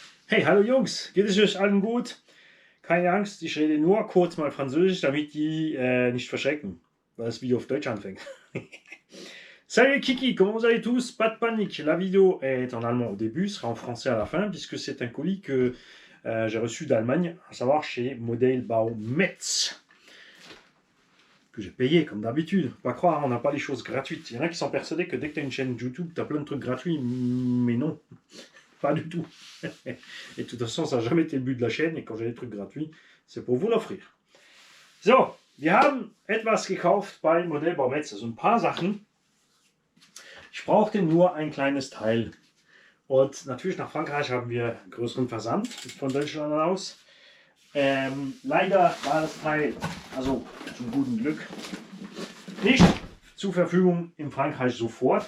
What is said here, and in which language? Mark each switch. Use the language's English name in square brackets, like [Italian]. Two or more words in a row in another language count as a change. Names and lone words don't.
[German] Hey, hallo Jungs, geht es euch allen gut? Keine Angst, ich rede nur kurz mal Französisch, damit die nicht verschrecken, weil das Video auf Deutsch anfängt. [French] Salut Kiki, comment vous allez tous? Pas de panique, la vidéo est en allemand au début, sera en français à la fin, puisque c'est un colis que j'ai reçu d'Allemagne, à savoir chez Modellbau Metz, que j'ai payé comme d'habitude. Pas croire, on n'a pas les choses gratuites. Il y en a qui sont persuadés que dès que tu as une chaîne YouTube, tu as plein de trucs gratuits, mais non. Pas du tout. Et de toute façon, ça n'a jamais été le but de la chaîne. Et quand j'ai des trucs gratuits, c'est pour vous l'offrir. [German] So, wir haben etwas gekauft bei Modellbau Metz. Also ein paar Sachen. Ich brauchte nur ein kleines Teil. Und natürlich nach Frankreich haben wir einen größeren Versand von Deutschland aus. Leider war das Teil, also zum guten Glück, nicht zur Verfügung in Frankreich sofort.